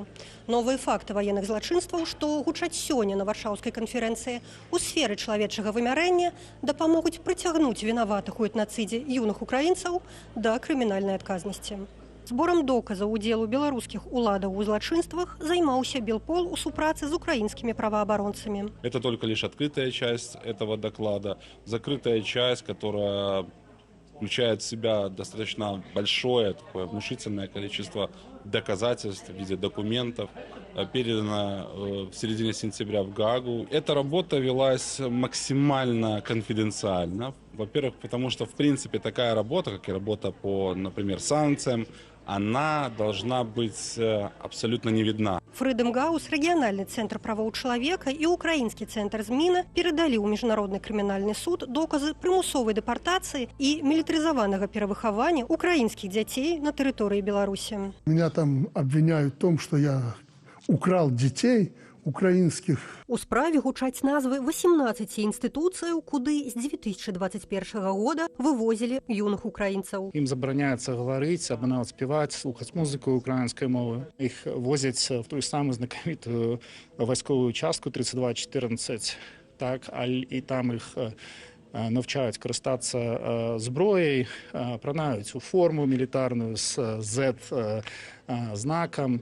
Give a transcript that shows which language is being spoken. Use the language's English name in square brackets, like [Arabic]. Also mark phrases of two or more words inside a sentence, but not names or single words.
[Belarusian] Новыя факты ваенных злачынстваў, што гучаць сёння на варшаўскай канферэнцыі у сферы чалавечага вымярэння, дапамогуць прыцягнуць вінаватых у этнацыдзе юных украінцаў да крымінальнай адказнасці. Зборам доказаў удзелу беларускіх уладаў у злачынствах займаўся Белпол у супрацы з украінскімі праваабаронцамі. [Russian] Это только лишь открытая часть этого доклада. Закрытая часть, которая включает в себя достаточно большое, такое внушительное количество доказательств в виде документов, передана в середине сентября в Гаагу. Эта работа велась максимально конфиденциально. Во-первых, потому что, в принципе, такая работа, как и работа по, например, санкциям, она должна быть абсолютно не видна. [English] Freedom House, [Belarusian] рэгіянальны цэнтр правоў чалавека і украінскі цэнтр зміна перадалі ў міжнародны крымінальны суд доказы прымусовай дэпартацыі і мілітарызаванага перавыхавання украінскіх дзяцей на тэрыторыі Беларусі. [Russian] Меня там обвиняют в том, что я украл детей украинских. [Belarusian] У справе гучаць назвы 18 інстытуцыяў, куды з 2021 года вывозілі юных украінцаў. Ім забараняецца гаварыць, або нават спяваць, слухаць музыку украінскай мовы. Іх возяць в тую самую знакамітую вайсковую частку 3214, так, і там іх навчаюць карыстацца зброяй, апранаюць у форму мілітарную з Z-знакам.